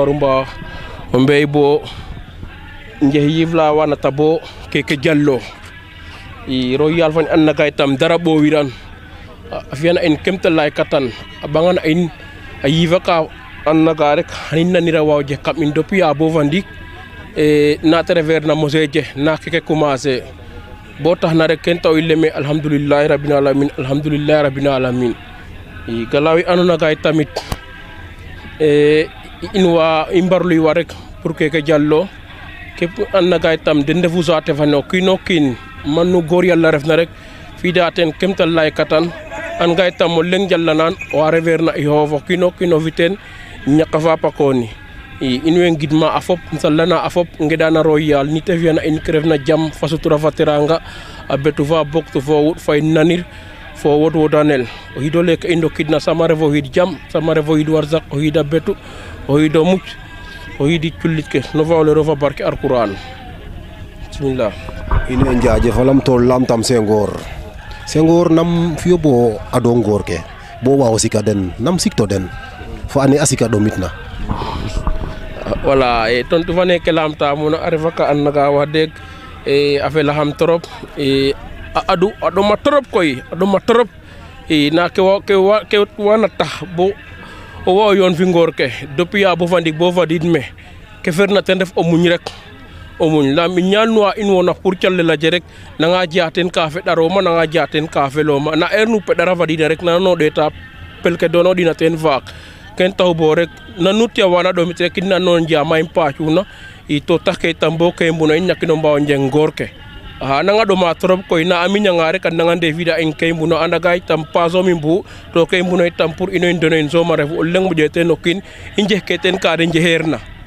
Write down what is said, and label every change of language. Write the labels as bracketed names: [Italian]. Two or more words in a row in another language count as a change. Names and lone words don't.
[Serer] mbaru mba o mbey bo nje yifla wana tabo keke jallo i ro yal fan an naga itam dara bo wiran a fiyana in kemta lay katan a bangana in a yifa ka an naga rek hanin nanira waw je kam in doppi ya bo fandik na travers na moseje na keke commencer bo tax na rek ken taw leme [Arabic] الحمد لله رب العالمين [Serer] i galawi anona gay tamit in wa imbarluy wa rek pour keke jallo kep anna gay tam den defu saate fano kino kin manu gor yalla ref na rek fi da ten kemtal lay katan an gay tam mo leng jalla nan wa rever na i hofo kino viten nyaka fa pakoni in way ngidma a fop salana a fop ngeɗana royal ni te fiyana in ke refna jam fa sutura fa teranga a betu fa boktu fo wut fay nanir fo wot wotanel o xiido leke i ndokidna sama ref o xiid jam sama ref o xiid warsak o xiida betu o xiido muc o xiidi cullit ke no fa olero fa barke [Arabic] القرآن بسم الله. [Serer] in way njaajefalam to lamtam Senghor nam fiyo bo ado ngoor ke bo waago sika den nam sikto den fo ane a sika ɗomit na voilà tontu fa neke lamta muna a refa ka and naga wax deg a felaxam trop a adu a ɗoma trop koy a ɗoma trop na ke wana tax bo o wa o yoon fi ngoor ke depuis ya bo fa ndik bo fadiid me ke ferna ten ref o muñ rek o muñ la mi ñaanuwa in wona pour calel aje rek nanga jeya ten ka feɗaroma nanga jeya ten ka feloma na heure nu peɗara fadida rek nano ɗeta pelke dono ɗina ten faak ken taw bo rek nanu tiyawana ɗomit rek in nano njama in pacuna i to tax ke tam bo ke mbuna in ñakino mbawo njeng ngoor ke a nanga ɗoma trop koy na a miñanga rek a nanga ndefida in ke mbuna andaga itam pasom i mbu to ke mbuna itam pour ino in dono in soom a refu o leŋ moƴe ten o kiin i njeh ke ten ka de njeheer na